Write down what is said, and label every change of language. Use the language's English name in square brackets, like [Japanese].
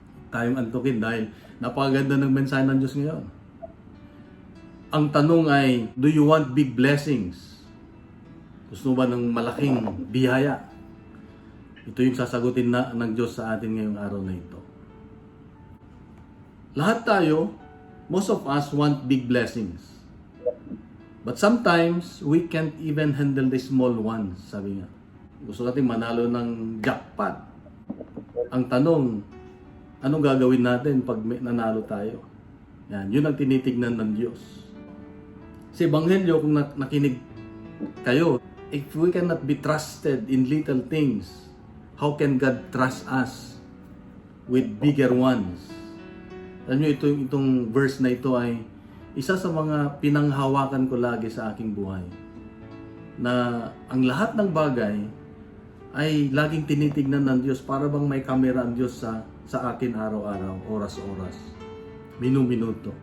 [Filipino] Tayong antukin dahil napakaganda ng mensahe ng Diyos ngayon. Ang tanong ay, [English] do you want big blessings? [Filipino] Gusto mo ba ng malaking biyaya? Ito yung sasagutin ng Diyos sa atin ngayong araw na ito. Lahat tayo, [English] most of us want big blessings. But sometimes, we can't even handle the small ones, [Filipino] sabi nga. Gusto natin manalo ng jackpot. Ang tanong, anong gagawin natin pag nanalo tayo? Yan, yun ang tinitignan ng Diyos. Sa Ebanghelyo, kung nakinig kayo, [English] if we cannot be trusted in little things, how can God trust us with bigger ones? [Filipino] Alam nyo, itong verse na ito ay isa sa mga pinanghawakan ko lagi sa aking buhay. Na ang lahat ng bagay ay laging tinitignan ng Diyos para bang may kamera ang Diyos sa akin araw-araw, oras-oras, minu-minuto.